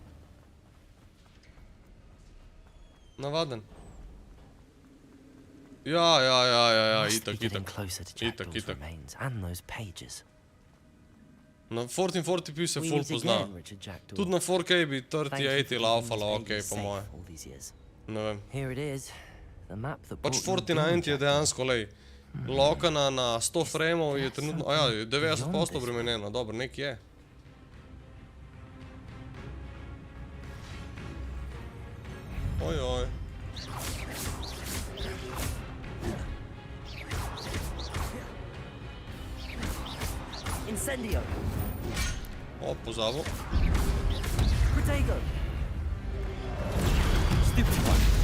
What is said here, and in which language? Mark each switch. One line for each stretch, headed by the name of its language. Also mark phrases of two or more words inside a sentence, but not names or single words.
Slovenian: Navaden. Ja,
English: Must be
Slovenian: itak.
English: getting closer to Jackdaw's remains and those pages.
Slovenian: Na 1440p se
English: We
Slovenian: full
English: meet
Slovenian: pozna.
English: again, Richard Jackdaw.
Slovenian: Tudi na 4K bi
English: Thank you for
Slovenian: 3080
English: keeping
Slovenian: laufalo,
English: these
Slovenian: ok,
English: pages
Slovenian: po
English: safe
Slovenian: moje.
English: all these years.
Slovenian: Ne vem.
English: Here it is, the map that
Slovenian: Pač
English: brought you
Slovenian: 4090 je
English: doom,
Slovenian: dejansko, lej, lokana na 100 frameov je trenutno, je 90% obremenjena, dobro, nek je. Ojoj.
English: Incendio!
Slovenian: O, pozabil.
English: Protego! Stupid one!